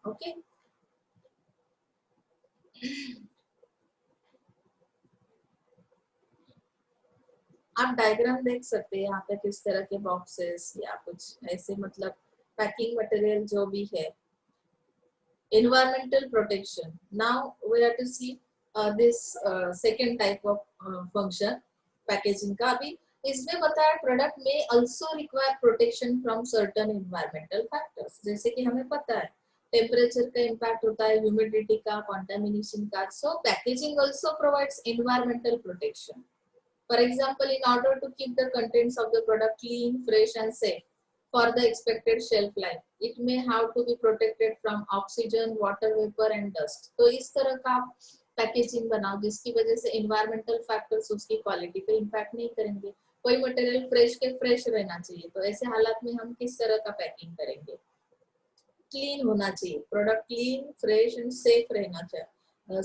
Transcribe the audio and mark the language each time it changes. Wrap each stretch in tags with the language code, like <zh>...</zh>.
<hi>Okay, आप diagram देख सकते हैं यहाँ पे किस तरह के बॉक्सेस या कुछ ऐसे, मतलब पैकिंग मटेरियल जो भी है।</hi> <en>environmental protection. Now we have to see this second type of function packaging का।</en> <hi>अभी इसमें बताया प्रोडक्ट में</hi> <en>also require protection from certain environmental factors,</en> <hi>जैसे कि हमें पता है टेम्परेचर का इम्पैक्ट होता है, ह्यूमिडिटी का, कंटामिनेशन का।</hi> <en>So packaging also provides environmental protection. For example, in order to keep the contents of the product clean, fresh and safe for the expected shelf life, it may have to be protected from oxygen, water vapor and dust.</en> <hi>तो इस तरह का packaging बनाओ जिसकी वजह से environmental factors उसकी quality पे इम्पैक्ट नहीं करेंगे। कोई मटेरियल फ्रेश के फ्रेश रहना चाहिए, तो ऐसे हालात में हम किस तरह का पैकिंग करेंगे, क्लीन होना चाहिए product, clean fresh and safe रहना चाहिए।</hi>